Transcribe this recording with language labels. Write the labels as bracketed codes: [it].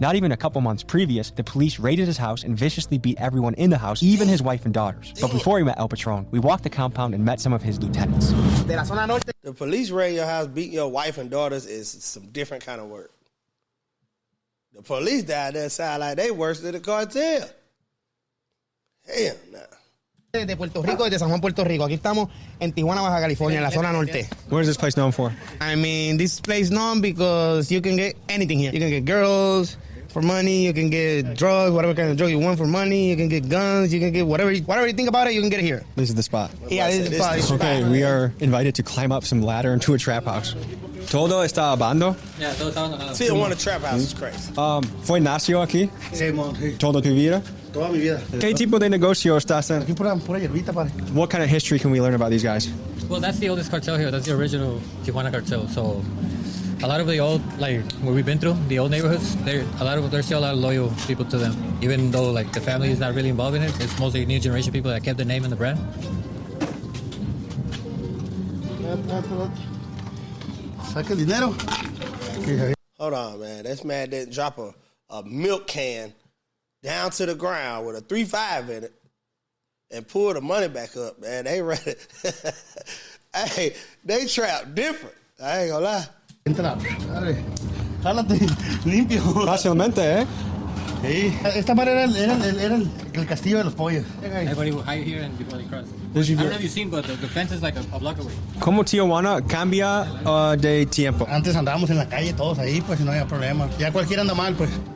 [en] Not even a couple months previous, the police raided his house and viciously beat everyone in the house, even his wife and daughters. But before we met El Patron, we walked the compound and met some of his lieutenants. The police raid your house, beating your wife and daughters is some different kind of work. The police down there sound like they worse than the cartel. Hell nah. [es] De Puerto Rico, desde San Juan, Puerto Rico. Aquí estamos en Tijuana, Baja California, en la Zona Norte. [en] What is this place known for? I mean, this place known because you can get anything here. You can get girls for money, you can get drugs, whatever kind of drug you want for money, you can get guns, you can get whatever you think about it, you can get it here. This is the spot. Yeah, this is the spot. Okay, we are invited to climb up some ladder into a trap house. [es] ¿Todo está abandonado? Yeah, todo está abandonado. [en] Tijuana trap house is crazy. [es] ¿Fue nació aquí? Sí, sí. ¿Toda tu vida? Toda mi vida. ¿Qué tipo de negocio estás en? Aquí pura hierbita, padre. [en] What kind of history can we learn about these guys? Well, that's the oldest cartel here. That's the original Tijuana cartel. So a lot of the old, like, where we've been through, the old neighborhoods, there's still a lot of loyal people to them. Even though, like, the family is not really involved in it, it's mostly new generation people that kept the name and the brand. [es] Saca el dinero. [en] Hold on, man. This man didn't drop a milk can down to the ground with a 3.5 in it and pull the money back up, man. They ready. Hey, they trap different. I ain't gonna lie. [es] Entra. Jálate. Limpio. Fácilmente, ¿eh? Sí. Esta madre era el castillo de los pollos. [en] Everybody will hide here and before they cross. I don't know if you've seen, but the fence is like a block away. [es] ¿Cómo Tijuana cambia de tiempo? Antes andábamos en la calle todos ahí, pues no había problema. Ya cualquiera anda mal, pues.